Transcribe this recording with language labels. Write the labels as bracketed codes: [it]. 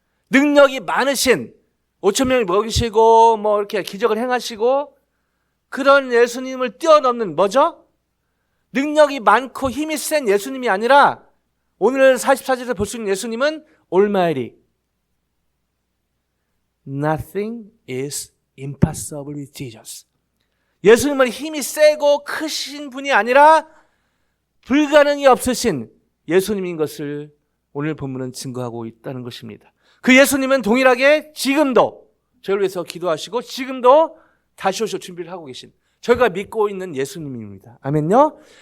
[ko] 능력이 많으신 5천 명을 먹이시고 뭐 이렇게 기적을 행하시고 그런 예수님을 뛰어넘는 뭐죠? 능력이 많고 힘이 센 예수님이 아니라 오늘 44절에서 볼 수 있는 예수님은 Almighty. [en] Nothing is impossible with Jesus. [ko] 예수님은 힘이 세고 크신 분이 아니라 불가능이 없으신 예수님인 것을 오늘 본문은 증거하고 있다는 것입니다. 그 예수님은 동일하게 지금도 저를 위해서 기도하시고 지금도 다시 오실 준비를 하고 계신 저희가 믿고 있는 예수님입니다. 아멘요?